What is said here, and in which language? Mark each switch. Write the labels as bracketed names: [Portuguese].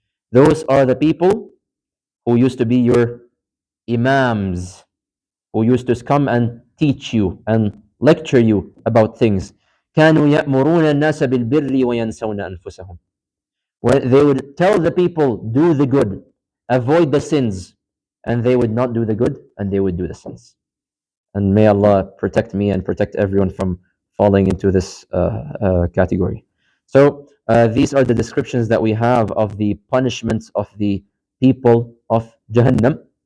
[English] Those are the people who used to be your imams, who used to come and teach you and lecture you about things. [Arabic] كانوا يأمرون الناس بالبر وينسون أنفسهم. [English] Where they would tell the people, do the good, avoid the sins, and they would not do the good, and they would do the sins. And may Allah protect me and protect everyone from falling into this category. So these are the descriptions that we have of the punishments of the people of Jahannam.